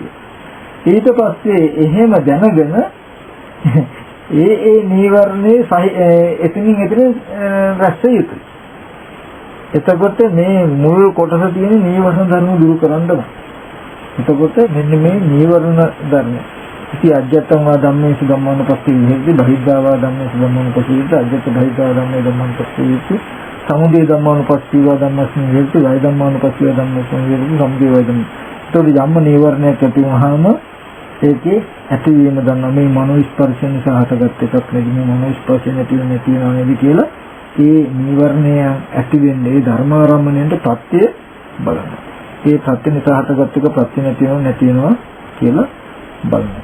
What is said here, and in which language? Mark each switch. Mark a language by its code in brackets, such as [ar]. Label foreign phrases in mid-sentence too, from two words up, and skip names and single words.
[si] ඊට පස්සේ එහෙම දැනගෙන ඒ නීවරණේ එතනින් රැස් යුතුයි. එතකොට මේ මුල් කොටස තියෙන නීවරණ ධර්ම දුරු කරන්න බෑ. එතකොට මෙන්න මේ නීවරණ ධර්ම [pi] ඉති අජ්ජත්තං වා ධම්මේසු ධම්මානුපස්සී විහෙති බහිද්ධා ධම්මේසු ධම්මානුපස්සී අජ්ජත්ත බහිද්ධා ධම්මේ ධම්මානුපස්සී සමුදය ධම්මානුපස්සී වා ධම්මස්මින් විහෙති වය ධම්මානුපස්සී ධම්මස්මින් විහෙති සමුදය වය ධම්ම. [si] ඒතකොට යම් නීවරණයක් ඇති වුනහම ඒකේ ඇතිවීම දන්නා මේ මනෝ ස්පර්ශ නිසා හටගත් එකක් නෙවෙයි මේ මනෝ ස්පර්ශ නැති වෙනවා නේද කියලා ඒ නීවරණය ඇති වෙන්නේ ඒ ධර්මාරම්මණයට ප්‍රත්‍ය බලනවා. ඒ ප්‍රත්‍ය නිසා හටගත් එක ප්‍රත්‍ය නැති වෙනවා කියලා බලනවා.